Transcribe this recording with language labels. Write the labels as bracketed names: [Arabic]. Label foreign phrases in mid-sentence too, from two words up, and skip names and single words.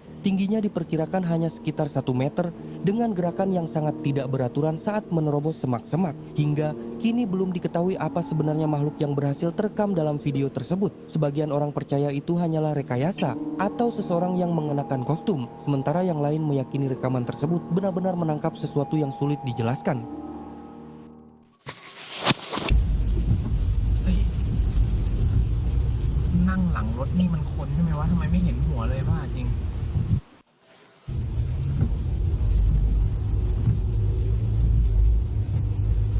[Indonesian] Tingginya diperkirakan hanya sekitar 1 meter dengan gerakan yang sangat tidak beraturan saat menerobos semak-semak. Hingga kini belum diketahui apa sebenarnya makhluk yang berhasil terekam dalam video tersebut. Sebagian orang percaya itu hanyalah rekayasa atau seseorang yang mengenakan kostum, sementara yang lain meyakini rekaman tersebut benar-benar menangkap sesuatu yang sulit dijelaskan. [Thai] เฮ้ยนั่งหลังรถนี่มันคนใช่ไหมวะทำไมไม่เห็นหัวเลยว่าจริงขับไปเถอะอย่ามองไป